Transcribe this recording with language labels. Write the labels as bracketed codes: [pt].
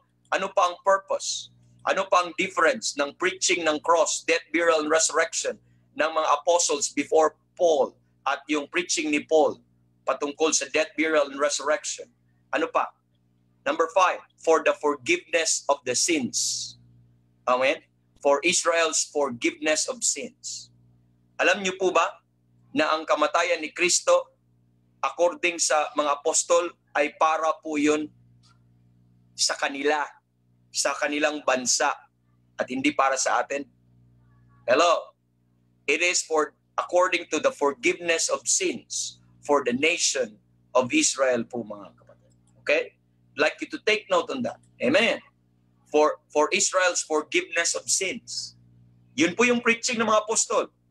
[tl] Ano pang purpose? Ano pang difference ng preaching ng cross, death, burial, and resurrection ng mga apostles before Paul at yung preaching ni Paul patungkol sa death, burial, and resurrection? Ano pa? [en] Number 5, for the forgiveness of the sins. Amen? For Israel's forgiveness of sins. Alam niyo po ba na ang kamatayan ni Kristo, according sa mga apostol, ay para po yun sa kanila, sa kanilang bansa, at hindi para sa atin? Hello? It is for, according to the forgiveness of sins, for the nation of Israel [tl] po mga kapatid. [en] Okay? I'd like you to take note on that. Amen. For Israel's forgiveness of sins. [tl] Yun po yung preaching ng mga apostol.